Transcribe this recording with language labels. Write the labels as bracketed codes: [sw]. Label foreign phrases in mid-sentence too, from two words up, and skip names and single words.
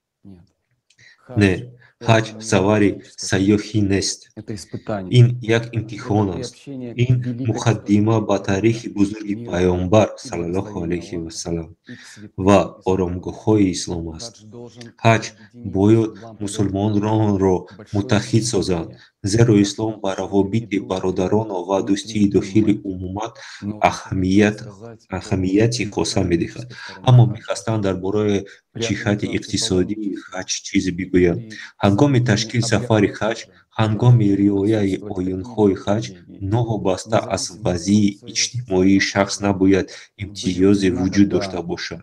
[fa] نه، حج سفر سیاحی نیست. این یک امتحان است. این مقدمه به تاریخ بزرگ پیامبر صلی الله علیه و سلم و آرامگاه‌های اسلام است. حج باید مسلمانان را متحد سازد، [tg] зеро ислом ба равобити бародарону ва дӯстии дохили умумат аҳамияти хоса медиҳад. Аммо мехостанд дар бораи ҷиҳати иқтисодии хаҷ чизе бигӯянд. Ҳангоми ташкил сафари хаҷ, ҳангоми риояи оинҳои хаҷ, новобаста аз вазъи иҷтимоии шахс набояд имтиёзе вуҷуд дошта бошад.